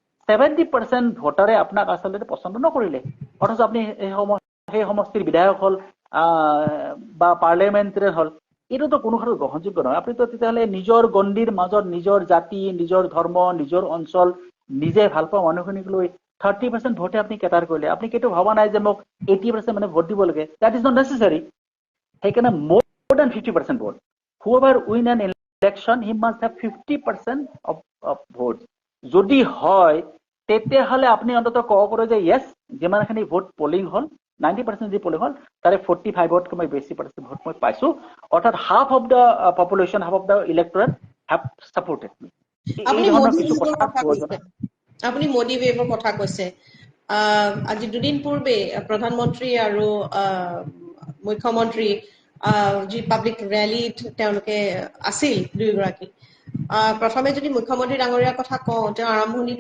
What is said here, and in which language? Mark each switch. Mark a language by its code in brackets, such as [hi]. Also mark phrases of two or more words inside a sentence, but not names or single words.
[as] 70% ভোটাৰে আপোনাক আচলতে পচন্দ নকৰিলে অথচ আপুনি সেই সমষ্টিৰ বিধায়ক হ'ল বা পাৰ্লিয়ামেণ্টাৰী হ'ল এইটোতো কোনো ক্ষেত্ৰত গ্ৰহণযোগ্য নহয় আপুনিতো তেতিয়াহ'লে নিজৰ গণ্ডিৰ মাজত নিজৰ জাতি নিজৰ ধৰ্ম নিজৰ অঞ্চল নিজে ভাল পোৱা মানুহখিনিক লৈ 30% ভোটে আপুনি কেটাৰ কৰিলে আপুনি কেতিয়াও ভবা নাই যে মোক 80% মানে ভোট দিব লাগে [en] that is not necessary [as] সেইকাৰণে [en] more than 50% vote. Whoever win an election, he must have 50% of votes. [as] যদি হয় তেতিয়াহ'লে আপুনি অন্ততঃ ক'ব পাৰে যে yes যিমানখিনি ভোট পলিং হ'ল 90% যি পলিং হ'ল তাৰে 45 মই বেছি পাৰ্চেণ্ট ভোট মই পাইছো অৰ্থাৎ [en] half of the population half of the electorate have supported me [as] আপুনি মোদী ৱেভৰ কথা কৈছে আজি দুদিন পূৰ্বে প্ৰধানমন্ত্ৰী আৰু মুখ্যমন্ত্ৰী যি [en] public rally [as] তেওঁলোকে আছিল দুয়োগৰাকী প্ৰথমে যদি মুখ্যমন্ত্ৰী ডাঙৰীয়াৰ কথা কওঁ তেওঁ আৰম্ভণিতে